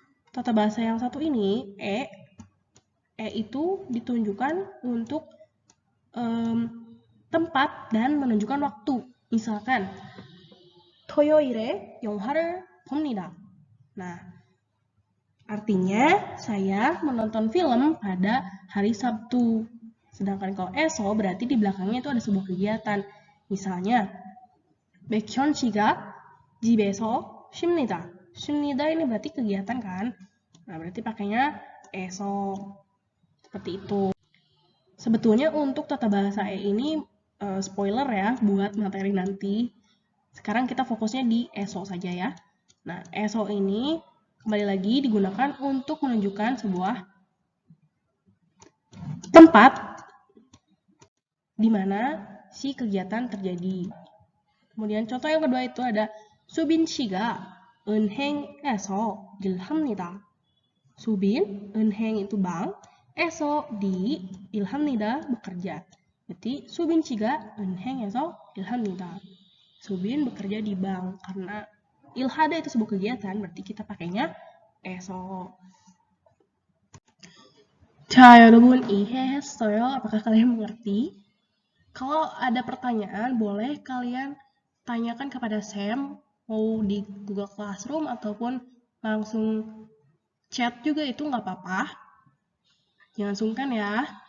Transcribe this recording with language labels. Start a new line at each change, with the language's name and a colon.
Indonesian: tata bahasa yang satu ini, E itu ditunjukkan untuk tempat dan menunjukkan waktu. Misalkan,
Korean: 토요일에 영화를 봅니다.
Indonesian: Nah, artinya saya menonton film pada hari Sabtu. Sedangkan kalau eso berarti di belakangnya itu ada sebuah kegiatan. Misalnya,
Korean: 백현 씨가 집에서 쉽니다.
Indonesian: 쉽니다 ini berarti kegiatan kan? Nah, berarti pakainya eso. Seperti itu. Sebetulnya untuk tata bahasa E ini spoiler ya buat materi nanti. Sekarang kita fokusnya di eso saja ya. Nah, eso ini kembali lagi digunakan untuk menunjukkan sebuah tempat di mana si kegiatan terjadi. Kemudian contoh yang kedua itu ada
Korean: 수빈 씨가 은행에서 일합니다.
Indonesian: 수빈, 은행 itu bank, eso di 일합니다 bekerja. Berarti
Korean: 수빈 씨가 은행에서 일합니다.
Indonesian: Subin bekerja di bank karena ilhada itu sebuah kegiatan, berarti kita pakainya eso.
Korean: 자, 여러분 이해했어요?
Indonesian: Apakah kalian mengerti? Kalau ada pertanyaan, boleh kalian tanyakan kepada Sam, mau di Google Classroom ataupun langsung chat juga itu nggak apa-apa. Jangan sungkan ya.